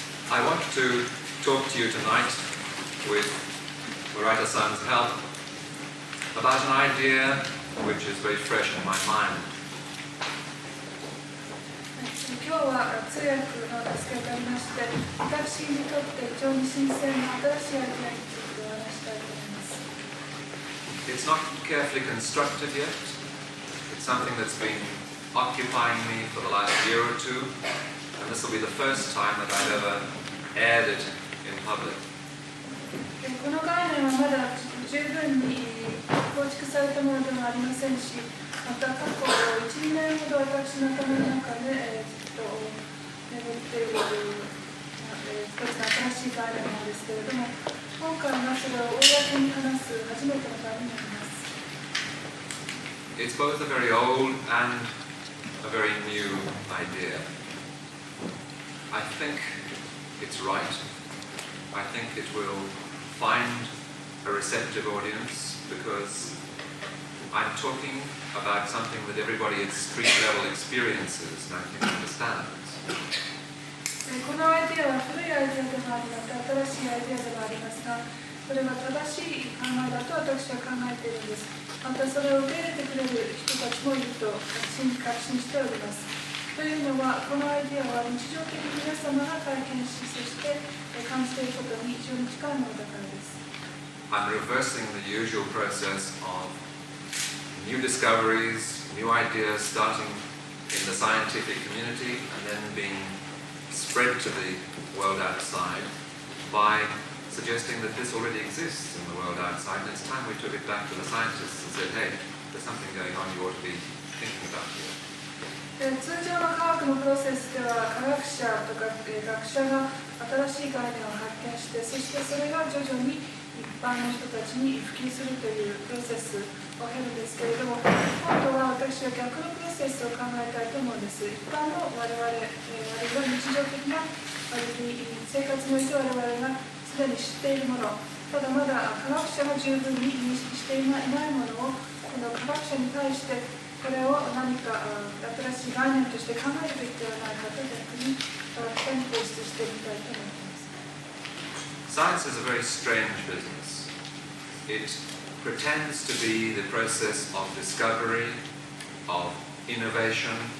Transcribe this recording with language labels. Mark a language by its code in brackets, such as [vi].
[en] I want to talk to you tonight with Murata-san's help about an idea which is very fresh in my mind. [ja] 今日は通訳の助けがありまして、私にとって非常に新鮮な新しいアイデアについてお話したいと思います。 [en] It's not carefully constructed yet. It's something that's been occupying me for the last year or two, and this will be the first time that I've ever aired it in public. [ja] この概念はまだ十分に構築されたものでもありませんし、また過去 1,2 年ほど私の頭の中でずっと眠っている一つの新しい概念なんですけれども、今回はそれを公に話す初めての場になります。 [en] It's both a very old and a very new idea. I think it's right. I think it will find a receptive audience because I'm talking about something that everybody at street level experiences and I think understands. [ja] このアイデアは古いアイデアでもありまた新しいアイデアでもありますが、それは正しい考えだと私は考えているんです。またそれを受け入れてくれる人たちもいると確信しております。というのは、このアイデアは日常的に皆様が体験し、そして感じていることに非常に近いものだからです。 [en] I'm reversing the usual process of new discoveries, new ideas starting in the scientific community and then being spread to the world outside by suggesting that this already exists in the world outside and it's time we took it back to the scientists and said, hey, there's something going on you ought to be thinking about here. [ja] 通常の科学のプロセスでは科学者とか学者が新しい概念を発見して、そしてそれが徐々に一般の人たちに普及するというプロセスを経るんですけれども、今度は私は逆のプロセスを考えたいと思うんです。一般の我々、あるいは日常的な生活において我々がすでに知っているもの、ただまだ科学者が十分に認識していないものを、この科学者に対してこれを何か新しい概念として考えるべきではないかと逆に科学者に提出してみたいと思います。 [en] Science is a very strange business. It pretends to be the process of discovery, of innovation.